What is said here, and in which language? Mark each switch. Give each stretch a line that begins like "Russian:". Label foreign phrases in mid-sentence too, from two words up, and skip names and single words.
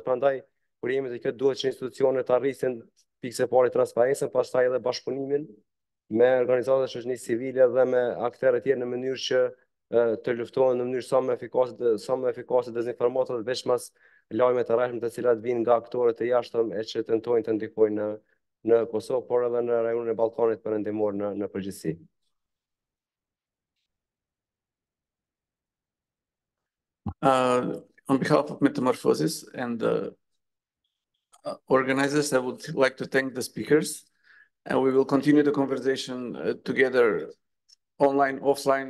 Albanian: Prandaj kur jemi të kjo duhet që institucionet të arrisin pikë e parë transparencën, pastaj edhe bashkëpunimin me organizatat e shoqërisë civile dhe me aktorë të tjerë në mënyrë që të luftohen në mënyrë sa më efikase dezinformatat, veçmas lajme të rrezikshme të cilat vijnë nga aktorë të jashtëm e që tentojnë të ndikojnë në Kosovë, por edhe në rajonin e Ballkanit perëndimor në përgjithësi.
English: On behalf of Metamorphosis and the organizers, I would like to thank the speakers, and we will continue the conversation together, online, offline.